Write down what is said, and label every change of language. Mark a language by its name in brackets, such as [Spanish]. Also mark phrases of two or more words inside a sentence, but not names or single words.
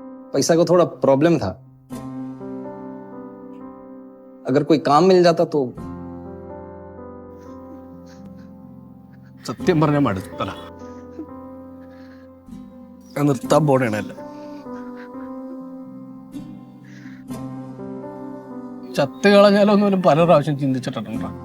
[Hindi] पैसा को थोड़ा प्रॉब्लम था। अगर कोई काम मिल जाता तो। [Malayalam] സത്യം പറഞ്ഞാൽ മടുത്തല. നിർത്താൻ പോണേണല്ല. ചത്ത് കളഞ്ഞാലോ എന്നൊന്നും പല പ്രാവശ്യം ചിന്തിച്ചിട്ടുണ്ടോ?